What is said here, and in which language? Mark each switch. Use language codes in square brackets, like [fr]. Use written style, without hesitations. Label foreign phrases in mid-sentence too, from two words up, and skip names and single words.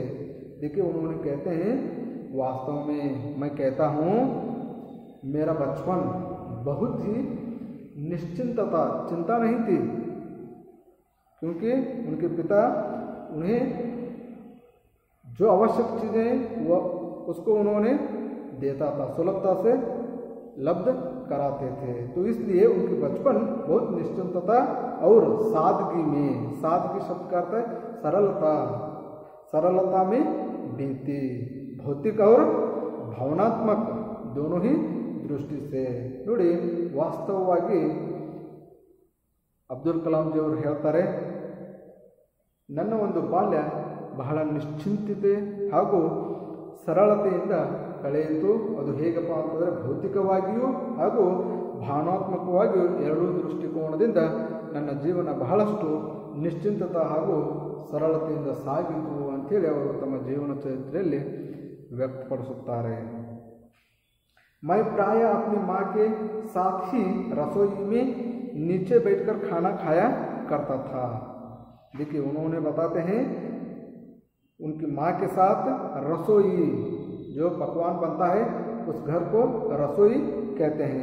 [hi] देखिए, उन्होंने कहते हैं वास्तव में मैं कहता हूँ मेरा बचपन बहुत ही निश्चिंतता, चिंता नहीं थी, क्योंकि उनके पिता उन्हें जो आवश्यक चीज़ें वो उसको उन्होंने देता था, सुलभता से लब्ध कराते थे. तो इसलिए उनके बचपन बहुत निश्चिंतता और सादगी में, सादगी शब्द का अर्थ है सरलता, सरलता में बीती, भौतिक और भावनात्मक दोनों ही दृष्टि से. [kn] ನೋಡಿ, ವಾಸ್ತವವಾಗಿ ಅಬ್ದುಲ್ ಕಲಾಂ ಜಿ ಅವರು ಹೇಳ್ತಾರೆ, ನನ್ನ ಒಂದು ಬಾಲ್ಯ ಬಹಳ ನಿಶ್ಚಿಂತತೆ ಹಾಗೂ ಸರಳತೆಯಿಂದ ಕಳೆಯಿತು. ಅದು ಹೇಗಪ್ಪ ಅಂತಂದರೆ ಭೌತಿಕವಾಗಿಯೂ ಹಾಗೂ ಭಾವನಾತ್ಮಕವಾಗಿಯೂ ಎರಡೂ ದೃಷ್ಟಿಕೋನದಿಂದ ನನ್ನ ಜೀವನ ಬಹಳಷ್ಟು ನಿಶ್ಚಿಂತತೆ ಹಾಗೂ ಸರಳತೆಯಿಂದ ಸಾಗಿತು ಅಂಥೇಳಿ ಅವರು ತಮ್ಮ ಜೀವನ ಚರಿತ್ರೆಯಲ್ಲಿ ವ್ಯಕ್ತಪಡಿಸುತ್ತಾರೆ. [hi] मैं प्राय अपनी माँ के साथ ही रसोई में नीचे बैठकर खाना खाया करता था. देखिए, उन्होंने बताते हैं उनकी माँ के साथ रसोई, जो पकवान बनता है उस घर को रसोई कहते हैं.